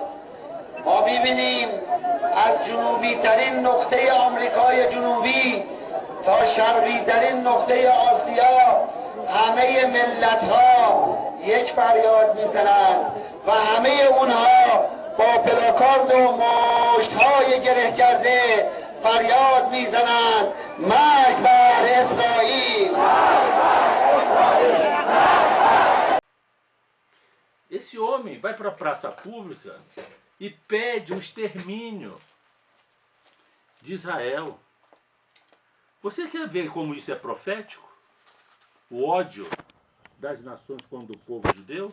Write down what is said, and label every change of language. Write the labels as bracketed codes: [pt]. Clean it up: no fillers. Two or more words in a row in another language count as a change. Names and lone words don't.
[fa] ما می‌بینیم از جنوبی ترین نقطه آمریکای جنوبی تا شرقی ترین نقطه آسیا همه ملت ها یک فریاد میزنند و همه اونها با پلاکارد و مشت های گره کرده فریاد میزنند مرگ بر اسرائیل. [pt] Esse homem vai para a praça pública e pede o extermínio de Israel. Você quer ver como isso é profético? O ódio das nações contra o povo judeu?